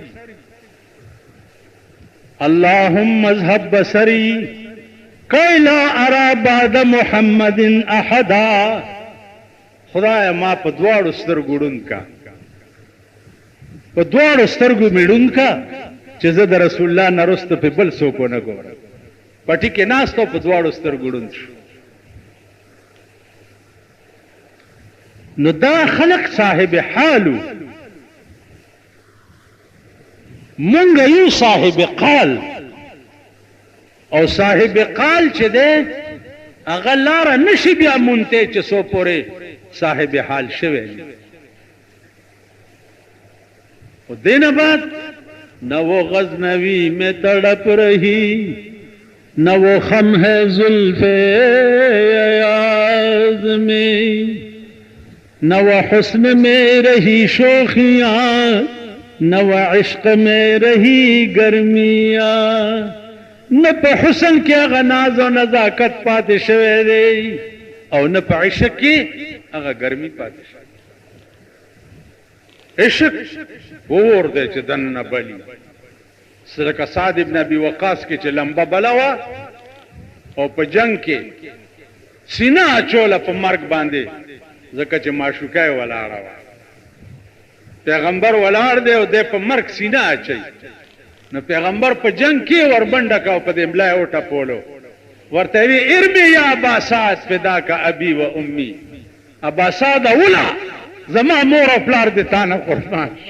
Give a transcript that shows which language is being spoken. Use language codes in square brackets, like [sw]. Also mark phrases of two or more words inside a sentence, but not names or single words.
[ar] اللهم اذهب بصري كي لا ارى بعد محمد احدا [ps] خدایا ما په دواړو سترګو ړوند کا په دواړو سترګو مې ړوند کا چې زه د رسول الله نه وروسته په بل څوک ونه ګورم پټي کې ناست او په دواړو سترګو ړوند شو نو دا خلق صاحب حالو مونږ یو صاحب قال او صاحب قال چې دی هغه لاره نشي بیا مونته چې څو پورې صاحب حال شوی او دینه بعد [ur] نہ وہ غزنوی میں تڑپ رہی نہ وہ خم ہے زلف ایاز میں نہ وہ حسن میں رہی شوخیاں نہ وہ عشق میں رہی گرمیاں [ps] نہ پہ حسن کی اغا ناز و نزاکت پاتے شوے دے او نہ پہ عشق کی اغا گرمی پاتے شوے عشق اور دے چې دننه بلی لکه سعد ابن ابي وقاص کې چې لمبه بله وه او په جنگ کې سینه اچوله په مرګ باندې ځکه چې معشوقه یې ولاړه وه پیغمبر ولاړ دی او د په مرګ سینه اچي نو پیغمبر په جنگ کې وربنډه کا په دې ملای او ټپولو ورته وی [ar] ارمی یا ابا سعد [ps] فداک ابي و امي ابا سعد اولا زما مور او پلار دې تانه قربان